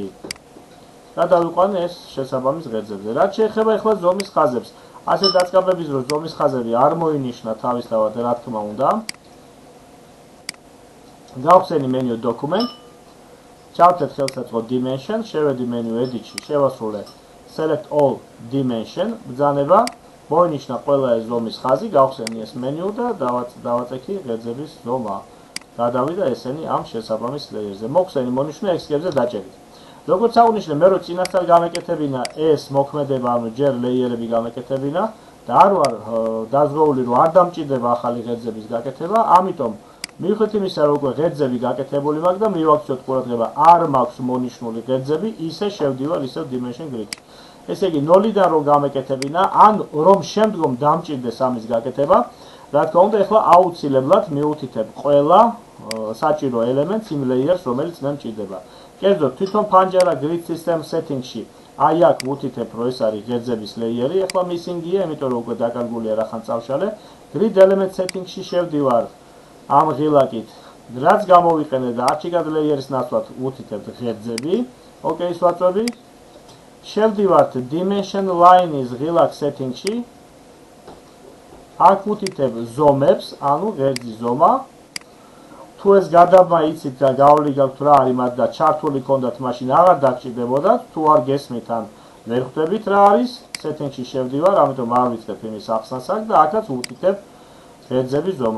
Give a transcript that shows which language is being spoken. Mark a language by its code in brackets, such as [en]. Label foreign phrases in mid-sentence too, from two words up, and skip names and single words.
[ka] გადავიყვანე ეს შესაბამის ღერძებზე. რაც შეეხება ახლა ზომის ხაზებს, ასე დაწყაბების დროს ზომის ხაზები არ მოინიშნა თავისთავად, რა თქმა უნდა. გავხსენი [en] menu document, [ka] ჩავთეთ ხელსაწყო dimension, შევედი [en] menu edit-ში, [ka] შევასრულე [en] select all dimension, [ka] ბრძანება, მოინიშნა ყველა ეს ზომის ხაზი, გავხსენი ეს menu და დავაწექი ღერძების ზომა. გადავიდა ესენი ამ შესაბამის ლეიერზე. მოხსენი მონიშნა X-ებზე დაჭერით. როგორც აღნიშნე, მე რო წინასწარ გამეკეთებინა ეს მოქმედება, ანუ ჯერ ლეიერები გამეკეთებინა და არ ვარ დაზღვეული, რომ არ დამჭირდება ახალი ღერძების გაკეთება, ამიტომ მიუხედავად იმისა, რომ უკვე ღერძები გაკეთებული მაქვს და მივაქციოთ ყურადღება, არ მაქვს მონიშნული ღერძები, ისე შევდივარ ისევ [en] dimension grid-ში. [ka] ესე იგი, 0-დან რომ გამეკეთებინა, ან რომ შემდგომ დამჭირდეს ამის გაკეთება, რა თქმა უნდა, ახლა აუცილებლად მიუთითებ ყველა საჭირო ელემენტს იმ layers, რომელიც მე მჭირდება. კერძოდ, თვითონ ფანჯარა [en] grid system setting-ში, [ka] აი აქ ვუთითებ, რომ ეს არის ღერძების ლეიერი, ახლა missing-ია, იმიტომ რომ უკვე დაკარგულია რახან წავშალე. [en] grid element setting-ში [ka] შევდივარ ამ ღილაკით, რაც გამოვიყენე და არჩიკად ლეიერის ნაცვლად ვუთითებ ღერძები, ოკეის ვაწვევი. შევდივართ [en] dimension line-ის [ka] ღილაკ setting-ში, აქ ვუთითებ ზომებს, ანუ ღერძის ზომა. თუ ეს გადაბმა იცით და გავლილი გაქვთ რა არის მათ და ჩართული ქონდათ, მაშინ აღარ დაგჭირდებოდათ, თუ არ გესმით ან ვერ ხვდებით რა არის, setting-ში შევდივარ, ამიტომ არ ვიწყებ იმის ახსნას აქ და აქაც ვუთითებ ღერძების ზომა.